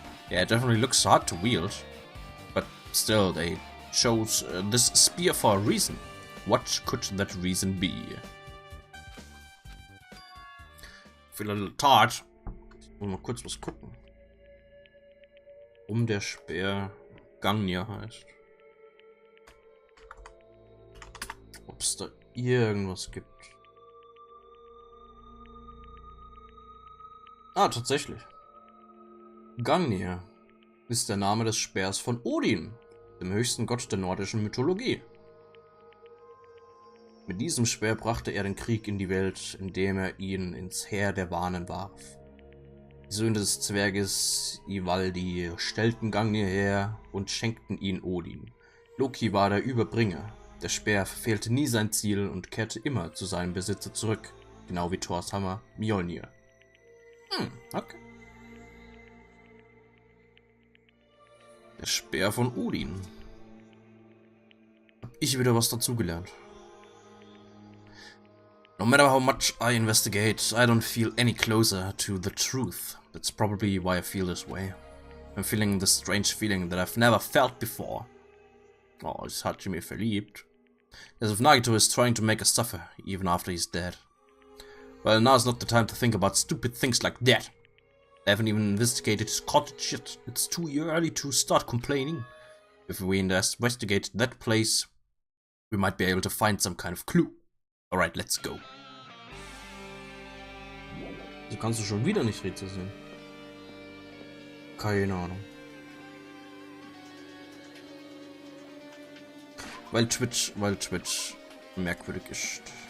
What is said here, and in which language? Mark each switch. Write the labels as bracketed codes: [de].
[en] Yeah, it definitely looks hard to wield. But still, they chose this spear for a reason. What could that reason be? Feel a little tired. [de] Ich muss mal kurz was gucken. Warum der Speer Hier heißt. Ob es da irgendwas gibt. Ah, tatsächlich. Hier ist der Name des Speers von Odin, dem höchsten Gott der nordischen Mythologie. Mit diesem Speer brachte er den Krieg in die Welt, indem er ihn ins Heer der Wanen warf. Die Söhne des Zwerges Ivaldi stellten Hier her und schenkten ihn Odin. Loki war der Überbringer. Der Speer verfehlte nie sein Ziel und kehrte immer zu seinem Besitzer zurück, genau wie Thors Hammer Mjolnir. Okay. Der Speer von Odin. Hab ich wieder was dazugelernt. [en] No matter how much I investigate, I don't feel any closer to the truth. That's probably why I feel this way. I'm feeling this strange feeling that I've never felt before. [de] Oh, ist Hachime verliebt? [en] As if Nagito is trying to make us suffer, even after he's dead. Well, now's not the time to think about stupid things like that. I haven't even investigated his cottage yet. It's too early to start complaining. If we investigate that place, we might be able to find some kind of clue. Alright, let's go. [de] So kannst du schon wieder nicht Rätsel sehen. Keine Ahnung. Weil Twitch merkwürdig ist.